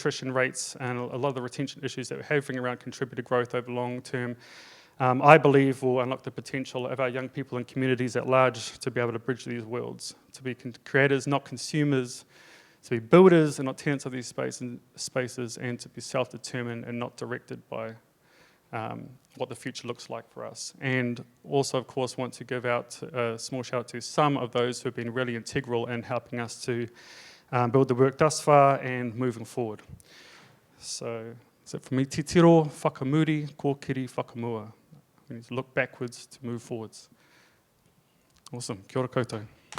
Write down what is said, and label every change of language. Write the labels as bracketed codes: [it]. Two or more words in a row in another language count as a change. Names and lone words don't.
[en] attrition rates and a lot of the retention issues that we're having around contributor growth over long term, I believe will unlock the potential of our young people and communities at large to be able to bridge these worlds, to be creators, not consumers, to be builders and not tenants of these spaces, and to be self-determined and not directed by what the future looks like for us. And also, of course, want to give out a small shout out to some of those who have been really integral in helping us to build the work thus far and moving forward. So that's it from me. [mi] Te tiro, whakamuri, kōkiri, whakamua. [en] We need to look backwards to move forwards. Awesome. [mi] Kia ora koutou.